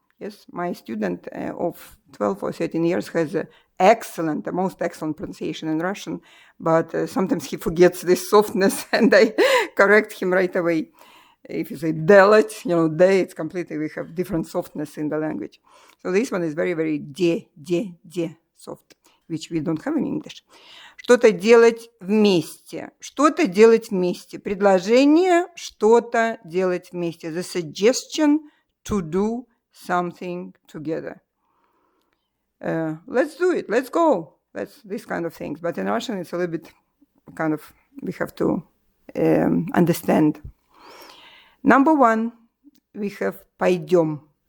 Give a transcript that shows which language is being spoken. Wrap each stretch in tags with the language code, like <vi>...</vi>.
<en>Yes, my student of 12 or 13 years has the most excellent pronunciation in Russian, but sometimes he forgets this softness and I correct him right away. If you say делать, de, it's completely, we have different softness in the language. So this one is very, very de, soft, which we don't have in English.</en> <ru>Что-то делать вместе. Что-то делать вместе. Предложение что-то делать вместе.</ru> <en>The suggestion to do something together. Let's do it. Let's go. That's this kind of things. But in Russian, it's a little bit kind of, we have to understand. Number one, we have пойдем.</en>